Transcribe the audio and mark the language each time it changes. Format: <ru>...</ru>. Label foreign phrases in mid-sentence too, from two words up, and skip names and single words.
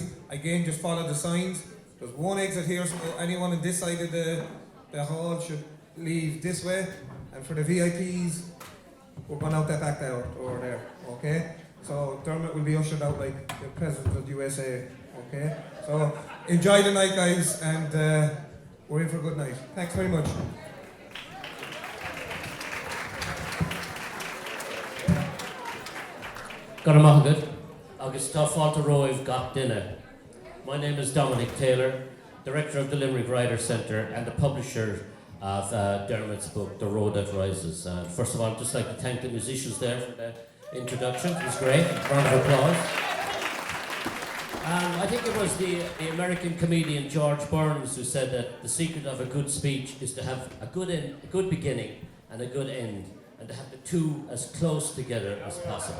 <en>Again, just follow the signs. There's one exit here, so anyone on this side of the hall should leave this way. And for the VIPs, we're going out that back door over there, okay? So Dermot will be ushered out like the President of the USA, okay? So enjoy the night, guys, and we're in for a good night. Thanks very much.</en> <ga>Garamagad, agus tá fáilte roimh gach duine.</ga> <en>My name is Dominic Taylor, Director of the Limerick Writer Centre and the publisher of Dermot's book, The Road That Rises. First of all, I'd just like to thank the musicians there for the introduction. It was great. Round of applause. I think it was the American comedian George Burns who said that the secret of a good speech is to have a good beginning and a good end, and to have the two as close together as possible.</en>